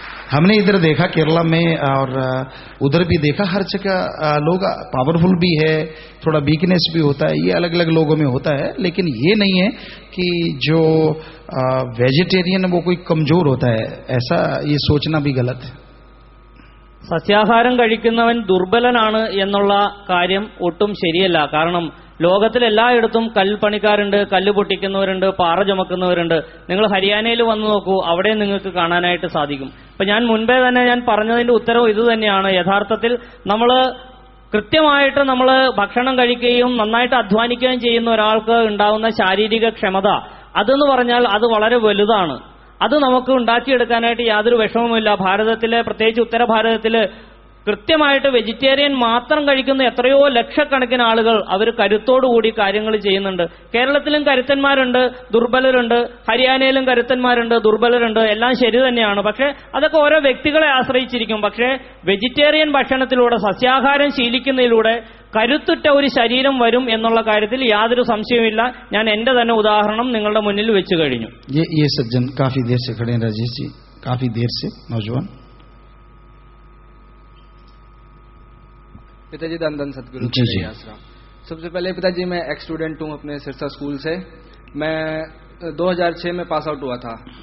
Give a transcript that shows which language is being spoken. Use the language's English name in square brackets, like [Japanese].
[Hindi] हमने इधर देखा केरला में और उधर भी देखा, हर जगह लोग पावरफुल भी है, थोड़ा वीकनेस भी होता है, ये अलग अलग लोगों में होता है। लेकिन ये नहीं है कि जो वेजिटेरियन है वो कोई कमजोर होता है, ऐसा ये सोचना भी गलत है। [Malayalam] സസ്യാഹാരം കഴിക്കുന്നവൻ ദുർബലനാണ് എന്നുള്ള കാര്യം ഒട്ടും ശരിയല്ല. കാരണം ലോകത്തിൽ എല്ലായിടത്തും കൽപ്പണിക്കാരുണ്ട്, കല്ല് പൊട്ടിക്കുന്നവരുണ്ട്, പാറ ചുമക്കുന്നവരുണ്ട്. നിങ്ങൾ ഹരിയാനയിൽ വന്നു നോക്കൂ, അവിടെ നിങ്ങൾക്ക് കാണാനായിട്ട് സാധിക്കും. ഇപ്പൊ ഞാൻ മുൻപേ തന്നെ ഞാൻ പറഞ്ഞതിന്റെ ഉത്തരവ് ഇത് തന്നെയാണ്. യഥാർത്ഥത്തിൽ നമ്മൾ കൃത്യമായിട്ട് നമ്മൾ ഭക്ഷണം കഴിക്കുകയും നന്നായിട്ട് അധ്വാനിക്കുകയും ചെയ്യുന്ന ഒരാൾക്ക് ഉണ്ടാവുന്ന ശാരീരിക ക്ഷമത അതെന്ന് പറഞ്ഞാൽ അത് വളരെ വലുതാണ്. അത് നമുക്ക് ഉണ്ടാക്കിയെടുക്കാനായിട്ട് യാതൊരു വിഷമവുമില്ല. ഭാരതത്തിലെ, പ്രത്യേകിച്ച് ഉത്തര ഭാരതത്തില് കൃത്യമായിട്ട് വെജിറ്റേറിയൻ മാത്രം കഴിക്കുന്ന എത്രയോ ലക്ഷക്കണക്കിന് ആളുകൾ അവർ കരുത്തോടുകൂടി കാര്യങ്ങൾ ചെയ്യുന്നുണ്ട്. കേരളത്തിലും കരുത്തന്മാരുണ്ട്, ദുർബലരുണ്ട്. ഹരിയാനയിലും കരുത്തന്മാരുണ്ട്, ദുർബലരുണ്ട്. എല്ലാം ശരി തന്നെയാണ്. പക്ഷേ അതൊക്കെ ഓരോ വ്യക്തികളെ ആശ്രയിച്ചിരിക്കും. പക്ഷേ വെജിറ്റേറിയൻ ഭക്ഷണത്തിലൂടെ, സസ്യാഹാരം ശീലിക്കുന്നതിലൂടെ കരുത്തുറ്റ ഒരു ശരീരം വരും എന്നുള്ള കാര്യത്തിൽ യാതൊരു സംശയവുമില്ല. ഞാൻ എന്റെ തന്നെ ഉദാഹരണം നിങ്ങളുടെ മുന്നിൽ വെച്ചു കഴിഞ്ഞു. [Hindi] ये सज्जन काफी देर से खड़े हैं राजेश जी, काफी देर से नौजवान। पिताजी धन धन सतगुरु जी। सबसे पहले पिताजी मैं एक्स स्टूडेंट हूँ अपने सिरसा स्कूल से। मैं 2006 में पास आउट हुआ था।